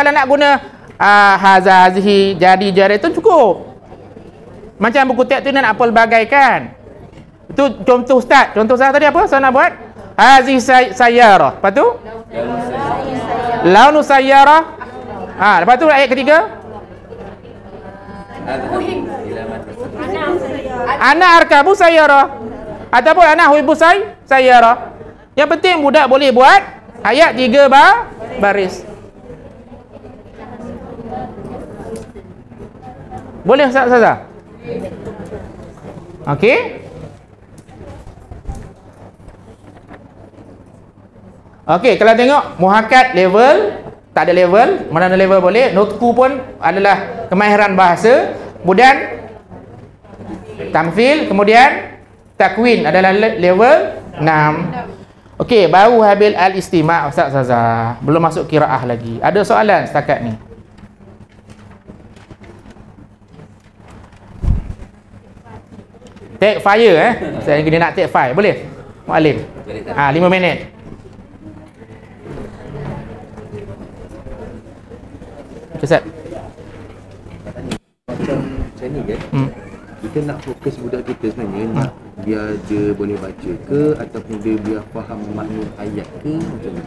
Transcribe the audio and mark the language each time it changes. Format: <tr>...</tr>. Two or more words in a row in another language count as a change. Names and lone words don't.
<ms>Kalau nak guna hazihi, jadi itu cukup. Macam buku teks tu nak apa bagaikan. Itu contoh ustaz. Contoh saya tadi apa? Saya nak buat</ms> <ar>هذه سيارة.</ar> <ms>Lepas tu</ms> <ar>لون سيارة.</ar> <ms>Lepas tu ayat ketiga</ms> <ar>أنا أركب سيارة</ar> <ms>ataupun</ms> <ar>أنا أحب سيارة.</ar> <ms>Yang penting budak boleh buat ayat 3 baris. Boleh Ustaz Ustazah? Okey. Okey, kalau tengok muhakkat level, tak ada level, mana ada level boleh. Nutku pun adalah kemahiran bahasa. Kemudian tamthil, kemudian takwin adalah level 6. Okey, baru habis al-istima' Ustaz Zazah. Belum masuk qiraah lagi. Ada soalan setakat ni?</ms> <en>Take fire</en> <ms>Saya dia nak</ms> <en>take fire.</en> <ms>Boleh? Muallim. 5 minit. Ustaz. Macam ni kan, kita nak fokus budak kita sebenarnya nak dia boleh baca ke ataupun dia biar faham makna ayat ke macam mana?</ms>